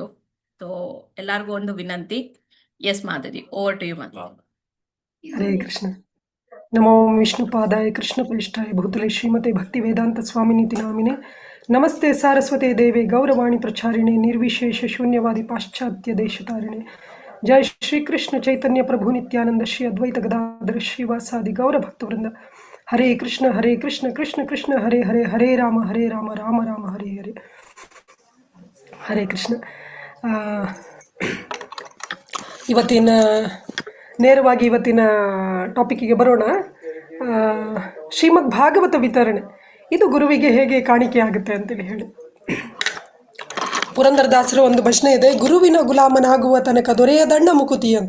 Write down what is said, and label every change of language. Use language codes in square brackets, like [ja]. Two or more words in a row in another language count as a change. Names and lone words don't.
[kn] ಸೊ ಎಲ್ಲಾರ್ಗೂ ಒಂದು ವಿನಂತಿ. ಎಸ್ ಮಾತಾಜಿ, [en] over to you [kn] ಮಾತಾಜಿ. ಹರೇ ಕೃಷ್ಣ. [sa] ನಮೋ ವಿಷ್ಣುಪಾದಾಯ ಕೃಷ್ಣ ಪ್ರೇಷ್ಠಾಯ ಭೂತಲೆ ಶ್ರೀಮತೆ ಭಕ್ತಿ ವೇದಾಂತ ಸ್ವಾಮಿನಿತಿ ನಾಮಿನೆ ನಮಸ್ತೆ ಸಾರಸ್ವತೆ ದೇವೆ ಗೌರವಾಣಿ ಪ್ರಚಾರಿಣೆ ನಿರ್ವಿಶೇಷ ಶೂನ್ಯವಾದಿ ಪಾಶ್ಚಾತ್ಯ ದೇಶತಾರಿಣೆ. ಜಯ ಶ್ರೀ ಕೃಷ್ಣ ಚೈತನ್ಯ ಪ್ರಭು ನಿತ್ಯಾನಂದ ಶ್ರೀ ಅದ್ವೈತ ಗದಾಧರ ಶ್ರೀವಾಸಾದಿ ಗೌರ ಭಕ್ತವೃಂದ. ಹರೇ ಕೃಷ್ಣ ಕೃಷ್ಣ ಕೃಷ್ಣ ಹರೇ ಹರೇ, ಹರೇ ರಾಮ ರಾಮ ರಾಮ ಹರೇ ಹರೇ. [kn] ಹರೇ ಕೃಷ್ಣ. ನೇರವಾಗಿ ಇವತ್ತಿನ ಟಾಪಿಕ್ಕಿಗೆ ಬರೋಣ. ಶ್ರೀಮದ್ ಭಾಗವತ ವಿತರಣೆ ಇದು ಗುರುವಿಗೆ ಹೇಗೆ ಕಾಣಿಕೆ ಆಗುತ್ತೆ ಅಂತೇಳಿ ಹೇಳಿ ಪುರಂದರದಾಸರ ಒಂದು ಭಜನೆ ಇದೆ, ಗುರುವಿನ ಗುಲಾಮನಾಗುವ ತನಕ ದೊರೆಯದಣ್ಣ ಮುಕುತಿ ಅಂತ.